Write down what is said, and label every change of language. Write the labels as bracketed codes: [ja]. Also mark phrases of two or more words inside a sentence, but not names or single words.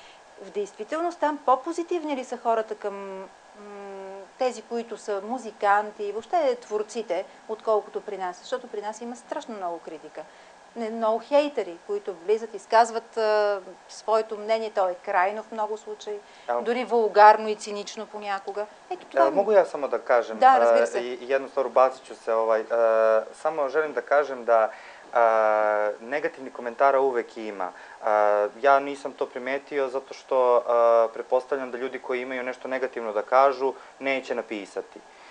[bg] В действителност там по-позитивни ли са хората към тези, които са музиканти и въобще творците, отколкото при нас? Защото при нас има страшно много критика. Много хейтери, които влизат, изказват своето мнение, то е крайно в много случаи, дори вулгарно и цинично понякога. Ето това... [sr] Mogu ja samo da kažem, [bg] Да, разбира се. [sr] i jednu stvar ubacit ću se, samo želim da kažem da negativnih komentara uvek ima. Ja nisam to primetio zato što pretpostavljam da ljudi koji imaju nešto negativno da kažu neće napisati.